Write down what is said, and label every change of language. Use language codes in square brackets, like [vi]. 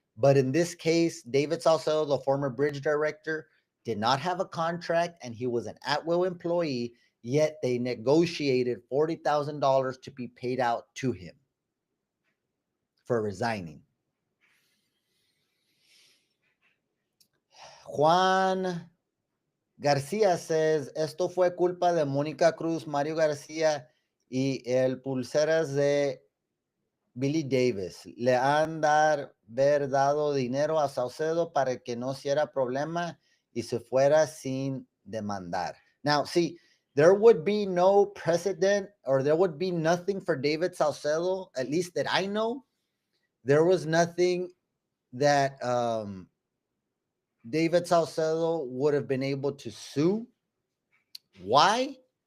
[en] But in this case, David Salcedo, the former bridge director, did not have a contract and he was an at will employee, yet they negotiated $40,000 to be paid out to him for resigning. [es] Juan García says, esto fue culpa de Mónica Cruz, Mario García y el pulseras de Billy Davis. Le han haber dado dinero a Saucedo para que no hiciera problema y se fuera sin demandar. [en] Now, see, there would be no precedent or there would be nothing for David Saucedo, at least that I know. There was nothing that David Saucedo would have been able to sue. Why?